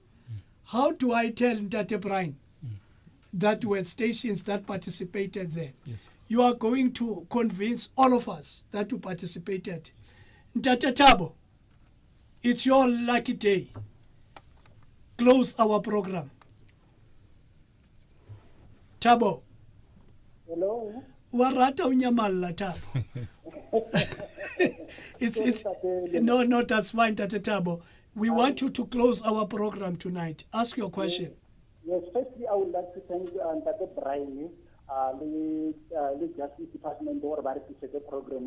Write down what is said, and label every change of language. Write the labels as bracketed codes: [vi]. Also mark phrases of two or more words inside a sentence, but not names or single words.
[en] How do I tell Ntate Brian that were stations that participated there? Yes. You are going to convince all of us that you participated. Ntate Thabo, it's your lucky day. Close our program. Thabo. Hello. Warata unyamalla Thabo. it's no, that's fine, Tate Thabo. We want you to close our program tonight. Ask your question. Yes, firstly, I would like to thank Dr. Brian, the Justice Department, or the program.